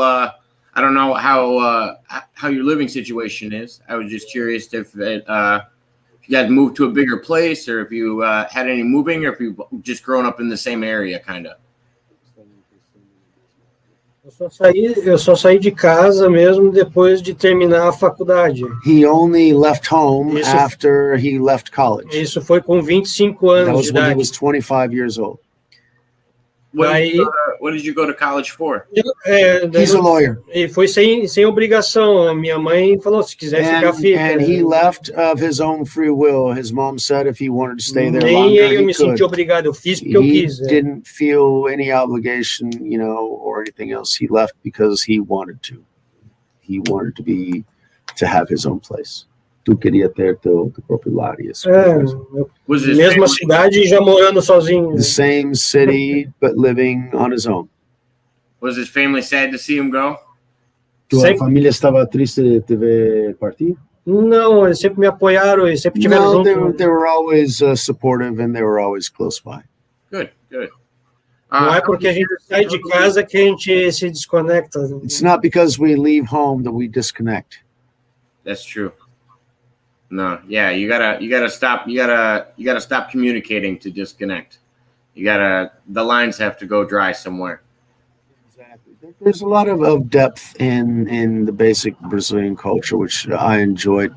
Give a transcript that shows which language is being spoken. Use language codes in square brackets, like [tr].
[en] I don't know how your living situation is. I was just curious if you guys moved to a bigger place, or if you had any moving, or if you've just grown up in the same area, kind of. [pt] Eu só saí de casa mesmo depois de terminar a faculdade. [en] He only left home after he left college. [pt] Isso foi com 25 anos [en] That was [pt] de [en] when [pt] idade. [en] he was 25 years old. What did you go to college for? He's a lawyer. [pt] E foi sem obrigação. A minha mãe falou, se quiser ficar, fica. [en] And he left of his own free will. His mom said if he wanted to stay there [pt] Nem [en] longer, [pt] eu me senti obrigado. Eu fiz porque eu quis. [en] He didn't feel any obligation, or anything else. He left because he wanted to. He wanted to have his own place. [pt] Tu queria ter teu próprio lar. Mesma cidade, já morando sozinho. [en] The same city, but living on his own. Was his family sad to see him go? [pt] Tua família estava triste de te ver partir? Não, eles sempre me apoiaram, eles sempre tiveram junto. [en] They were always supportive and they were always close by. Good. [pt] Não é porque a gente sai de casa que a gente se desconecta. [en] It's not because we leave home that we disconnect. That's true. No, yeah, you gotta stop. You gotta stop communicating to disconnect. The lines have to go dry somewhere. Exactly. There's a lot of depth in the basic Brazilian culture, which I enjoyed.